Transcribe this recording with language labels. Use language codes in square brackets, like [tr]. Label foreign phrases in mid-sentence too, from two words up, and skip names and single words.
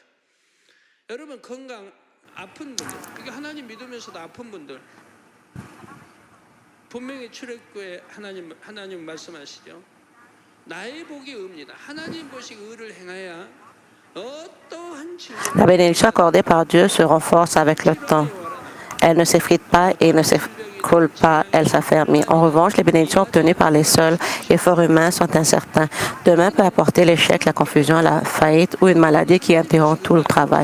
[ko] 여러분 건강 아픈 분들, 그러니까 하나님 믿으면서도 아픈 분들 분명히 출애굽에 하나님 말씀하시죠. 나의 복이 의입니다. 하나님 보시기 의를 행하여 어떠한 [fr] La bénédiction accordée par Dieu se renforce avec le temps. Elle ne s'effrite pas et ne s'écroule pas, elle s'affermit. En revanche, les bénédictions obtenues par les seuls efforts humains sont incertains. Demain peut apporter l'échec, la confusion, la faillite ou une maladie qui interrompt tout le travail.